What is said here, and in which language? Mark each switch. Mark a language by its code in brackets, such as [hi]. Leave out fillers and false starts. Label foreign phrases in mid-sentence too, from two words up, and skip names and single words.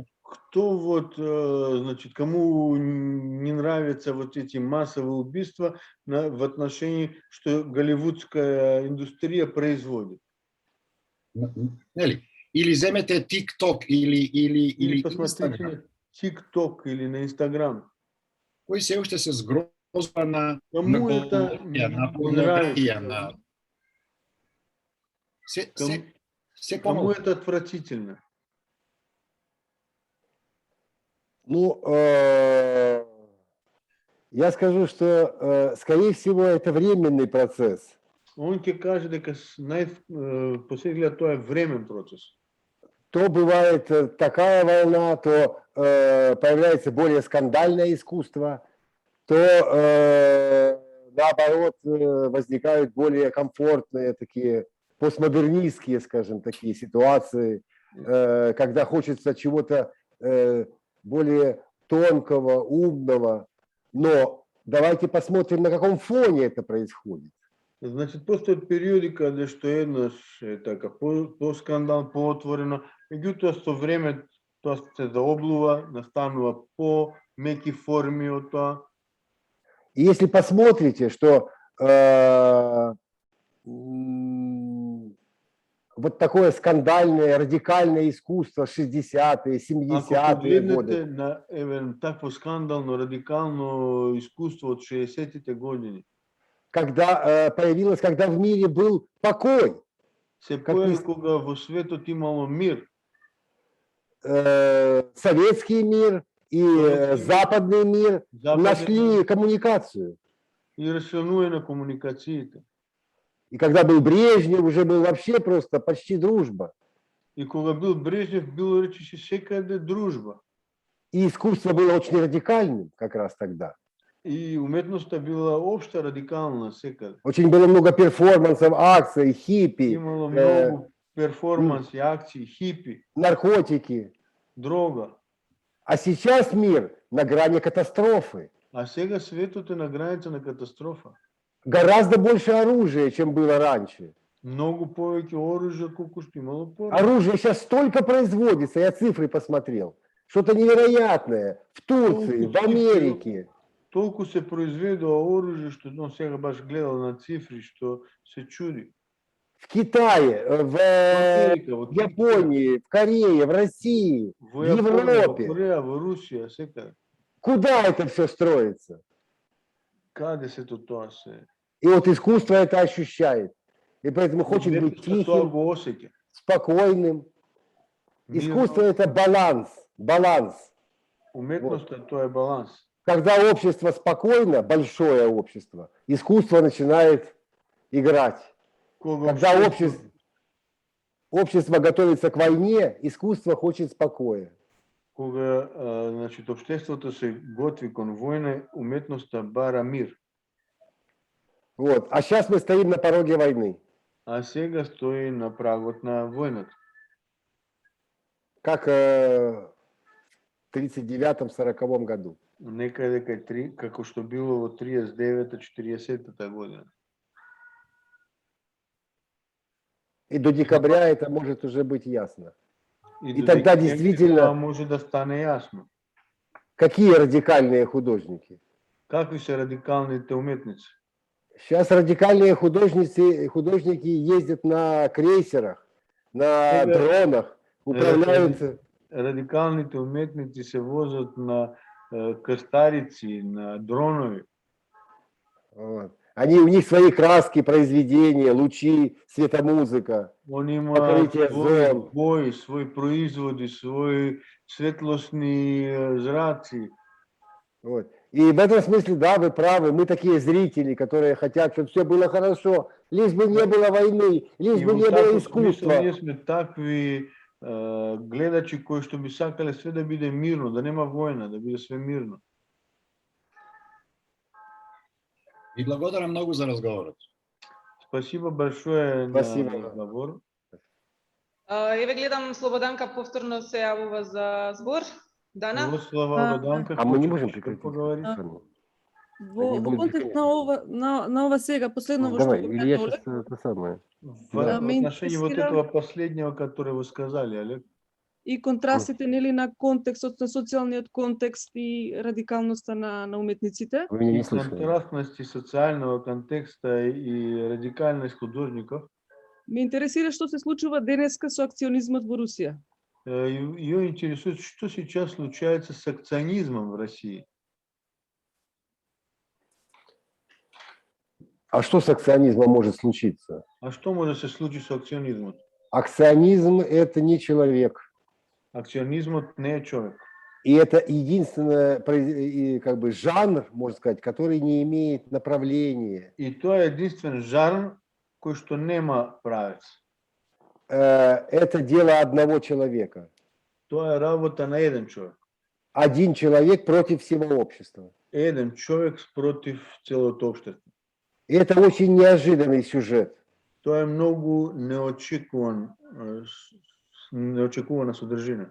[ru] Кто вот, значит, кому не нравятся вот эти массовые убийства в отношении, что голливудская индустрия производит? [mk] Нели? Или земете TikTok или [ru] посмотрите Instagram. [mk] на TikTok или на Instagram. Кој се уште се згрозува на [ru] Кому это [mk] на [ru] не нравится? [mk] на се [ru] Кому [mk] помалку. [ru] это отвратительно? Ну, я скажу, что, скорее всего, это временный процесс. [mk] Он ќе каже дека посеглед тоа е времен процес. [ru] То бывает такая волна, то появляется более скандальное искусство, то наоборот возникают более комфортные такие постмодернистские, скажем, такие ситуации, когда хочется чего-то более тонкого, умного. Но давайте посмотрим, на каком фоне это происходит. Значит, [mk] постојат периоди каде што еднаш е така по скандал, поотворено, меѓутоа со време тоа се заоблува, настанува по меки форми од тоа. [ru] И если посмотрите, что вот такое скандальное, радикальное искусство 60-е, 70-е годы. [mk] На такво скандално, радикално искуство од 60-те години. [ru] Когда появилось, когда в мире был покой. [mk] Се појави кога во светот имало мир. [ru] Советский мир и западный мир нашли коммуникацию. [mk] И расчленуе на комуникациите. [ru] И когда был Брежнев, уже был вообще просто почти дружба. [mk] И кога бил Брежнев, било речише секаде дружба. [ru] И искусство было очень радикальным как раз тогда. [mk] И уметноста била општа, радикална секаде. [ru] Очень было много перформансов, акций, хиппи, [mk] Имало многу перформанси, акции, хиппи, [ru] наркотики. [mk] дрога. [ru] А сейчас мир на грани катастрофы. [mk] А сега светот е на граница на катастрофа. [ru] Гораздо больше оружия, чем было раньше. [mk] Многу повеќе оружје колку што имало порано. [ru] Оружие сейчас столько производится, я цифры посмотрел. Что-то невероятное. В Турции, в Америке. [mk] Толку се произведува оружје што он сега баш гледал на цифри што се чуди. [ru] В Китае, в Японии, в Корее, в России, в Европе. [mk] В Кореја, во Русија, секаде. [ru] Куда это все строится? [mk] Каде се тоа се? [ru] И вот искусство это ощущает. И поэтому хочет быть тихим, спокойным. Искусство это баланс. Баланс. [mk] Уметноста тоа е баланс. [ru] Когда общество спокойно, большое общество, искусство начинает играть. Когда общество... общество готовится к войне, искусство хочет спокоя. [mk] Кога значит, обществото се готви кон војна, уметноста бара мир. [ru] Вот. А сейчас мы стоим на пороге войны. [mk] А сега стои на прагот на војната. [ru] Как в 39-40 году. [mk] Некаде како што било во 39-40 година. [ru] И до декабря это может уже быть ясно. И [mk] до [ru] тогда [mk] декември [ru] действительно- [mk] тоа може да стане јасно. [ru] Какие радикальные художники? [mk] Какви се радикалните уметници? [ru] Сейчас радикальные художники ездят на крейсерах, на [mk] Сега- [ru] дронах, управляются. [mk] Радикалните уметници се возат на крстарици, на дронови. [ru] Вот. У них свои краски, произведения, лучи, светомузыка. [mk] Они имаат Покритие свои зон. бои, свои производи, свои светлосни зраци. [ru] Вот. И в этом смысле, да, вы правы, мы такие зрители, которые хотят, чтобы все было хорошо, лишь бы не было войны, лишь [mk] И [ru] бы [mk] во [ru] не было [mk] таков смисъл [ru] искусства. [mk] ние сме такви гледачи кои што би сакале све да биде мирно, да нема војна, да биде све мирно. И благодарам многу за разговорот. [ru] Спасибо большое Спасибо. [mk] на разговор. Еве гледам Слободанка повторно се јавува за збор. Дана? Мирослава Роданка, [ru] А мы не [mk] хочеш [ru] можем [mk] да [ru] прекратить. [mk] поговориш? Во [ru] Они будут [mk] контекст на ова сега, последно во што [ru] Давай, [mk] го [ru] или я [mk] кажа [ru] сейчас Олег, это самое. В Да. [mk] Ме [ru] отношении вот [mk] интересира- [ru] этого последнего, которое вы сказали, Олег, [mk] и контрастите нели на контекстот, на социјалниот контекст и радикалноста на уметниците. [ru] Вы меня [mk] и [ru] не слышали. контрастности социального контекста и радикальность художников, [mk] Ме интересира што се случува денеска со акционизмот во Русија. [ru] ее интересует, что сейчас случается с акционизмом в России. А что с акционизмом может случиться? А что может се случить с акционизмом? Акционизм – это не человек. [mk] Акционизм не е човек. [ru] И это единственный как бы жанр, можно сказать, который не имеет направления. [mk] И тоа е единствен жанр кој што нема правец. [ru] Это дело одного человека. [mk] Тоа е работа на еден човек. [ru] Один человек против всего общества. [mk] Еден човек против целото општество. [ru] И это очень неожиданный сюжет. [mk] Тоа е многу неочекувана содржина.